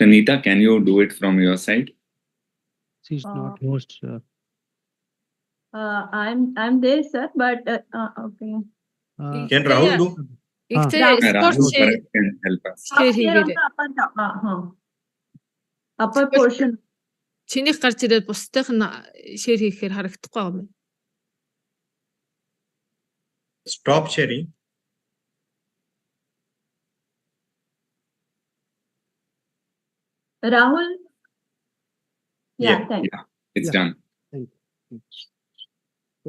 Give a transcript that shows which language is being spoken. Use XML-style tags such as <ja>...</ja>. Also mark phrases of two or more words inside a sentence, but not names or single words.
<en>Neeta, can you do it from your side? She's not host, sir. I'm there, sir, but okay. Can Rahul do? İşte Rahul. spor Rahul şey, Bharat can help us. Up şey here on gibi. the upper portion.</en> <mn>Чиний гарч ирээд бусдынх нь шеэр хийхээр харагдахгүй юм.</mn> <en>Stop sharing. Rahul. Yeah. Thanks. Yeah, it's Yeah. done. Thank you. So,</en>